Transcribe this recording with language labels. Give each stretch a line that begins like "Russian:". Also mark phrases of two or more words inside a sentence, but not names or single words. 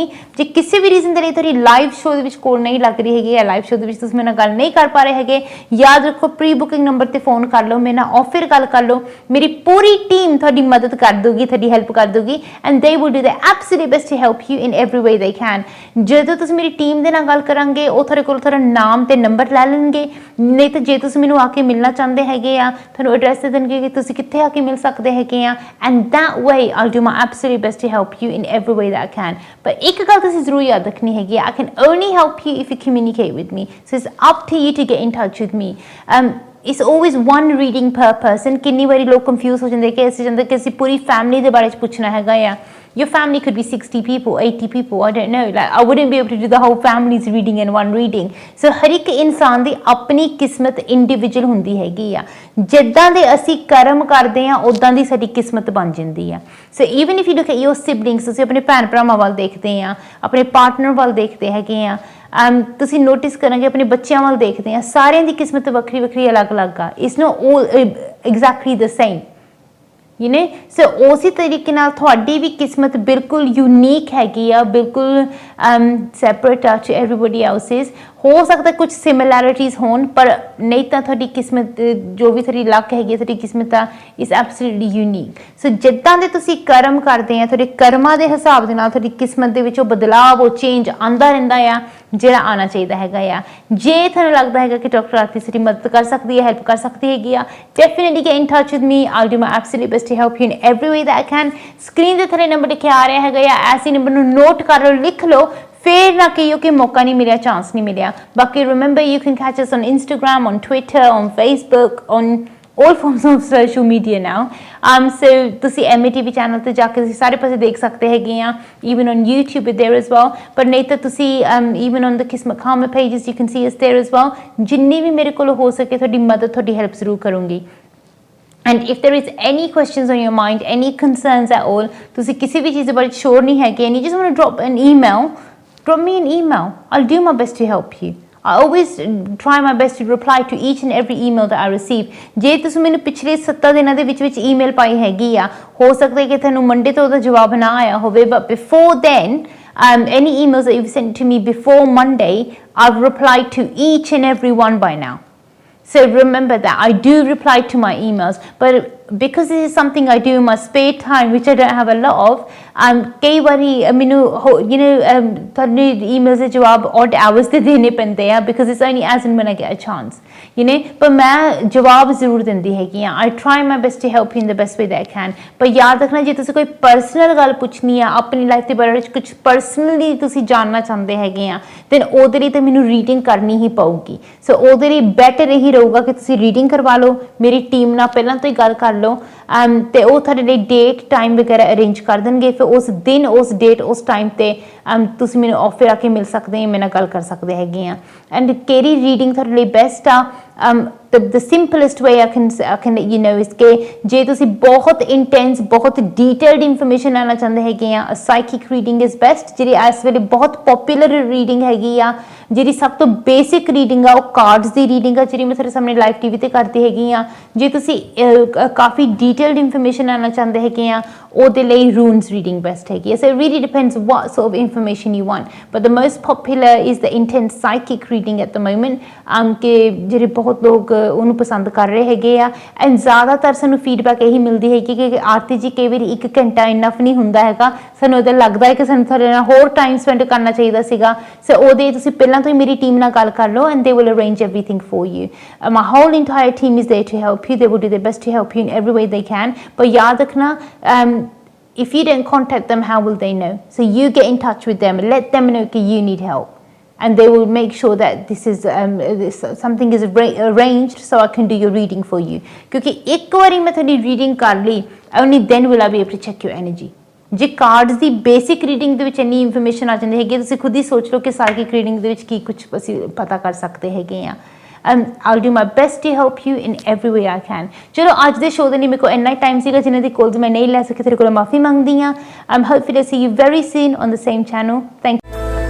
Punjabi: ਜੇ ਕਿਸੇ ਵੀ ਰੀਜ਼ਨ ਦੇ ਲਈ ਤੁਹਾਡੀ
English: live show
Punjabi: ਦੇ ਵਿੱਚ ਕੋਲ ਨਹੀਂ ਲੱਗ ਰਹੀ ਹੈਗੀ ਜਾਂ
English: live show
Punjabi: ਦੇ ਵਿੱਚ ਤੁਸੀਂ ਮੇਰੇ ਨਾਲ ਗੱਲ ਨਹੀਂ ਕਰ ਪਾ ਰਹੇ ਹੈਗੇ, ਯਾਦ ਰੱਖੋ
English: pre booking number
Punjabi: ਤੇ ਫੋਨ ਕਰ ਲਓ, ਮੇਰੇ ਨਾਲ ਆਫਰ ਗੱਲ ਕਰ ਲਓ, ਮੇਰੀ ਪੂਰੀ ਟੀਮ ਤੁਹਾਡੀ ਮਦਦ ਕਰ ਦੂਗੀ, ਤੁਹਾਡੀ ਹੈਲਪ ਕਰ ਦੂਗੀ
English: and they will do the absolute best to help you in every way they can.
Punjabi: ਜਦੋਂ ਤੁਸੀਂ ਮੇਰੀ ਟੀਮ ਦੇ ਨਾਲ ਗੱਲ ਕਰਾਂਗੇ ਉਹ ਤੁਹਾਡੇ ਕੋਲ ਤੁਹਾਡਾ ਨਾਮ ਤੇ ਨੰਬਰ ਲੈ ਲੈਣਗੇ, ਨਹੀਂ ਤਾਂ ਜੇ ਤੁਸੀਂ ਮੈਨੂੰ ਆ ਕੇ ਮਿਲਣਾ ਚਾਹੁੰਦੇ ਹੈਗੇ ਆ ਤੁਹਾਨੂੰ ਐਡਰੈਸ ਦੇ ਦੇਣਗੇ ਕਿ ਤੁਸੀਂ ਕਿੱਥੇ ਆ ਕੇ ਮਿਲ ਸਕਦੇ ਹੈਗੇ ਆ।
English: And that way, I'll do my absolute best to help you in every way that I can.
Punjabi: But ਇੱਕ ਗੱਲ ਤੁਸੀਂ ਜ਼ਰੂਰ ਯਾਦ ਰੱਖਣੀ ਹੈਗੀ,
English: I can only help you if you communicate with me. So it's up to you to get in touch with me. It's always one reading per person.
Punjabi: ਕਿੰਨੀ ਵਾਰੀ ਲੋਕ confuse ਹੋ ਜਾਂਦੇ ਕਿ ਅਸੀਂ ਪੂਰੀ ਫੈਮਿਲੀ ਦੇ ਬਾਰੇ ਚ ਪੁੱਛਣਾ ਹੈਗਾ ਆ।
English: Your family could be 60 people, 80 people, I don't know. Like, I wouldn't be able to do the whole family's reading in one reading.
Punjabi: So ਹਰ ਇੱਕ ਇਨਸਾਨ ਦੀ ਆਪਣੀ ਕਿਸਮਤ ਇੰਡੀਵਿਜੂਅਲ ਹੁੰਦੀ ਹੈਗੀ ਆ। ਜਿੱਦਾਂ ਦੇ ਅਸੀਂ ਕਰਮ ਕਰਦੇ ਆ ਉਦਾਂ ਦੀ ਸਾਡੀ ਕਿਸਮਤ ਬਣ ਜਾਂਦੀ ਆ।
English: so even if you look at your siblings,
Punjabi: ਤੁਸੀਂ ਆਪਣੇ ਭੈਣ ਭਰਾਵਾਂ ਵੱਲ ਦੇਖਦੇ ਆ, ਆਪਣੇ ਪਾਰਟਨਰ ਵੱਲ ਦੇਖਦੇ ਹੈਗੇ ਆ, ਤੁਸੀਂ ਨੋਟਿਸ ਕਰਾਂਗੇ ਆਪਣੇ ਬੱਚਿਆਂ ਵੱਲ ਦੇਖਦੇ ਆ, ਸਾਰਿਆਂ ਦੀ ਕਿਸਮਤ ਵੱਖਰੀ ਵੱਖਰੀ ਅਲੱਗ-ਅਲੱਗ ਆ।
English: it's not all exactly the same. You know, so
Punjabi: ਉਸੇ ਤਰੀਕੇ ਨਾਲ ਤੁਹਾਡੀ ਵੀ ਕਿਸਮਤ ਬਿਲਕੁਲ ਯੂਨੀਕ ਹੈਗੀ ਆ, ਬਿਲਕੁਲ ਸੈਪਰੇਟ ਆ
English: to everybody else's.
Punjabi: ਹੋ ਸਕਦਾ ਕੁਝ ਸਿਮਿਲੈਰਿਟੀਜ਼ ਹੋਣ ਪਰ ਨਹੀਂ ਤਾਂ ਤੁਹਾਡੀ ਕਿਸਮਤ ਜੋ ਵੀ ਤੁਹਾਡੀ ਲੱਕ ਹੈਗੀ ਤੁਹਾਡੀ ਕਿਸਮਤ ਆ
English: is absolutely unique.
Punjabi: ਸੋ ਜਿੱਦਾਂ ਦੇ ਤੁਸੀਂ ਕਰਮ ਕਰਦੇ ਆ ਤੁਹਾਡੇ ਕਰਮਾਂ ਦੇ ਹਿਸਾਬ ਦੇ ਨਾਲ ਤੁਹਾਡੀ ਕਿਸਮਤ ਦੇ ਵਿੱਚ ਉਹ ਬਦਲਾਵ ਉਹ ਚੇਂਜ ਆਉਂਦਾ ਰਹਿੰਦਾ ਆ ਜਿਹੜਾ ਆਉਣਾ ਚਾਹੀਦਾ ਹੈਗਾ ਆ। ਜੇ ਤੁਹਾਨੂੰ ਲੱਗਦਾ ਹੈਗਾ ਕਿ ਡਾਕਟਰ ਆਰਤੀ ਸਾਡੀ ਮਦਦ ਕਰ ਸਕਦੀ ਹੈ, ਹੈਲਪ ਕਰ ਸਕਦੀ ਹੈਗੀ ਆ,
English: definitely get in touch with me. ਆਈ'll do my absolute best to help you in every way that I can.
Punjabi: ਸਕਰੀਨ ਦੇ ਥੱਲੇ ਨੰਬਰ ਲਿਖਿਆ ਆ ਰਿਹਾ ਹੈਗਾ ਆ, ਐਸੀ ਨੰਬਰ ਨੂੰ ਨੋਟ ਕਰ ਲਓ, ਲਿਖ ਲਓ, ਫਿਰ ਨਾ ਕਹੀਓ ਕਿ ਮੌਕਾ ਨਹੀਂ ਮਿਲਿਆ, ਚਾਂਸ ਨਹੀਂ ਮਿਲਿਆ।
English: ਬਾਕੀ remember you can catch us on Instagram, on Twitter, on Facebook, on all forms of social media now.
Punjabi: So ਤੁਸੀਂ MATV ਚੈਨਲ ਤੇ ਜਾ ਕੇ ਤੁਸੀਂ ਸਾਰੇ ਪਾਸੇ ਦੇਖ ਸਕਦੇ ਹੈਗੇ ਆ,
English: even on YouTube there as well.
Punjabi: ਪਰ ਨਹੀਂ ਤਾਂ ਤੁਸੀਂ
English: even on the Kismat Karma pages you can see us there as well.
Punjabi: ਜਿੰਨੀ ਵੀ ਮੇਰੇ ਕੋਲ ਹੋ ਸਕੇ ਤੁਹਾਡੀ ਮਦਦ ਤੁਹਾਡੀ ਹੈਲਪ ਜ਼ਰੂਰ ਕਰੂੰਗੀ।
English: And if there is any questions on your mind, any concerns at all,
Punjabi: ਤੁਸੀਂ ਕਿਸੇ ਵੀ ਚੀਜ਼ ਦੇ ਬਾਰੇ ਸ਼ੋਰ ਨਹੀਂ ਹੈਗੇ
English: and you just want to drop an email, drop me an email. I'll do my best to help you. I always try my best to reply to each and every email that I receive.
Punjabi: ਜੇ ਤੁਸੀਂ ਮੈਨੂੰ ਪਿਛਲੇ 7 ਦਿਨਾਂ ਦੇ ਵਿੱਚ ਈਮੇਲ ਪਾਈ ਹੈਗੀ ਆ, ਹੋ ਸਕਦਾ ਹੈ ਕਿ ਤੁਹਾਨੂੰ ਮੰਡੇ ਤੋਂ ਉਹਦਾ ਜਵਾਬ ਨਾ ਆਇਆ ਹੋਵੇ,
English: but before then, any emails that you've sent to me before Monday, I've replied to each and every one by now. So remember that I do reply to my emails, but because this is something I do in my spare time, which I don't have a lot of,
Punjabi: ਕਈ ਵਾਰੀ ਮੈਨੂੰ ਤੁਹਾਨੂੰ emails ਦੇ ਜਵਾਬ
English: odd hours
Punjabi: ਤੇ ਦੇਣੇ ਪੈਂਦੇ ਆ,
English: because it's only as and when I get a chance,
Punjabi: ਪਰ ਮੈਂ ਜਵਾਬ ਜ਼ਰੂਰ ਦਿੰਦੀ ਹੈਗੀ ਆ.
English: I try my best to help you in the best way that I can.
Punjabi: ਪਰ ਯਾਦ ਰੱਖਣਾ, ਜੇ ਤੁਸੀਂ ਕੋਈ ਪਰਸਨਲ ਗੱਲ ਪੁੱਛਣੀ ਆ ਆਪਣੀ ਲਾਈਫ ਦੇ ਬਾਰੇ ਵਿੱਚ, ਕੁਝ ਪਰਸਨਲੀ ਤੁਸੀਂ ਜਾਣਨਾ ਚਾਹੁੰਦੇ ਹੈਗੇ ਆ, then ਉਹਦੇ ਲਈ ਤਾਂ ਮੈਨੂੰ ਰੀਡਿੰਗ ਕਰਨੀ ਹੀ ਪਊਗੀ. ਸੋ ਉਹਦੇ ਲਈ ਬੈਟਰ ਇਹੀ ਰਹੂਗਾ ਕਿ ਤੁਸੀਂ ਰੀਡਿੰਗ ਕਰਵਾ ਲਓ, ਮੇਰੀ ਟੀਮ ਨਾਲ ਪਹਿਲਾਂ ਤੋਂ ਹੀ ਗੱਲ ਕਰ ਲਓ, ਤੇ ਉਹ ਤੁਹਾਡੇ ਲਈ
English: date time
Punjabi: ਵਗੈਰਾ ਅਰੇਂਜ ਕਰ ਦੇਣਗੇ. ਫਿਰ ਉਸ ਦਿਨ, ਉਸ ਡੇਟ, ਉਸ ਟਾਈਮ ਤੇ ਤੁਸੀਂ ਮੈਨੂੰ ਆਫਰ ਆ ਕੇ ਮਿਲ ਸਕਦੇ, ਮੇਰੇ ਨਾਲ ਗੱਲ ਕਰ ਸਕਦੇ ਹੈਗੇ ਆ. ਐਂਡ ਕਿਹੜੀ ਰੀਡਿੰਗ ਤੁਹਾਡੇ ਲਈ ਬੈਸਟ ਆ,
English: the simplest way I can let you know is
Punjabi: ਕਿ ਜੇ ਤੁਸੀਂ ਬਹੁਤ ਇੰਟੈਂਸ, ਬਹੁਤ
English: detailed information
Punjabi: ਲੈਣਾ ਚਾਹੁੰਦੇ ਹੈਗੇ ਆ,
English: psychic reading is best.
Punjabi: ਜਿਹੜੀ ਇਸ ਵੇਲੇ ਬਹੁਤ
English: popular reading
Punjabi: ਹੈਗੀ ਆ, ਜਿਹੜੀ ਸਭ ਤੋਂ
English: basic reading
Punjabi: ਆ, ਉਹ ਕਾਰਡਸ ਦੀ ਰੀਡਿੰਗ ਆ, ਜਿਹੜੀ ਮੈਂ ਤੁਹਾਡੇ ਸਾਹਮਣੇ
English: live TV
Punjabi: ਤੇ ਕਰਦੀ ਹੈਗੀ ਆ. ਜੇ ਤੁਸੀਂ ਕਾਫੀ
English: detailed information
Punjabi: ਲੈਣਾ ਚਾਹੁੰਦੇ ਹੈਗੇ ਆ, ਉਹਦੇ ਲਈ
English: runes reading best
Punjabi: ਹੈਗੀ ਆ.
English: So it really depends what sort of information you want, but the most popular is the intense psychic reading at the moment,
Punjabi: ਕਿ ਜਿਹੜੇ ਬਹੁਤ ਲੋਕ ਉਹਨੂੰ ਪਸੰਦ ਕਰ ਰਹੇ ਹੈਗੇ ਆ. ਐਂਡ ਜ਼ਿਆਦਾਤਰ ਸਾਨੂੰ ਫੀਡਬੈਕ ਇਹੀ ਮਿਲਦੀ ਹੈਗੀ ਕਿ ਆਰਤੀ ਜੀ ਕਈ ਵਾਰੀ 1 ਘੰਟਾ ਇਨਫ ਨਹੀਂ ਹੁੰਦਾ ਹੈਗਾ, ਸਾਨੂੰ ਉਹਦਾ ਲੱਗਦਾ ਹੈ ਕਿ ਸਾਨੂੰ ਤੁਹਾਡੇ ਨਾਲ ਹੋਰ
English: time spend
Punjabi: ਕਰਨਾ ਚਾਹੀਦਾ ਸੀਗਾ. ਸੋ ਉਹਦੇ ਤੁਸੀਂ ਪਹਿਲਾਂ ਤੋਂ ਹੀ ਮੇਰੀ ਟੀਮ ਨਾਲ ਗੱਲ ਕਰ ਲਓ, ਐਂਡ
English: they will arrange everything for you. My whole entire team is there to help you. They will do their best to help you in every way they can.
Punjabi: But ਯਾਦ ਰੱਖਣਾ,
English: if you don't contact them, how will they know? So you get in touch with them, let them know that you need help, and they will make sure that this is something is arranged so I can do your reading for you.
Punjabi: ਕਿਉਂਕਿ ਇੱਕ ਵਾਰੀ ਮੈਂ ਤੁਹਾਡੀ ਰੀਡਿੰਗ ਕਰ ਲਈ,
English: only then will I be able to check your energy.
Punjabi: ਜੇ ਕਾਰਡਸ ਦੀ
English: basic reading
Punjabi: ਦੇ ਵਿੱਚ ਇੰਨੀ ਇਨਫੋਰਮੇਸ਼ਨ ਆ ਜਾਂਦੀ ਹੈਗੀ, ਤੁਸੀਂ ਖੁਦ ਹੀ ਸੋਚ ਲਓ ਕਿ
English: psychic reading
Punjabi: ਦੇ ਵਿੱਚ ਕੀ ਕੁਝ ਅਸੀਂ ਪਤਾ ਕਰ ਸਕਦੇ ਹੈਗੇ ਆ.
English: I'll do my best to help you in every way I can.
Punjabi: ਚਲੋ ਅੱਜ ਦੇ ਸ਼ੋਅ ਦੇ ਲਈ ਮੇਰੇ ਕੋਲ ਇੰਨਾ ਟਾਈਮ ਸੀਗਾ, ਜਿਨ੍ਹਾਂ ਦੀ ਕਾਲਸ ਮੈਂ ਨਹੀਂ ਲੈ ਸਕੀ, ਤੇਰੇ ਕੋਲ ਮਾਫੀ ਮੰਗਦੀ ਹਾਂ.
English: I'm hopefully to see you very soon on the same channel. Thank you.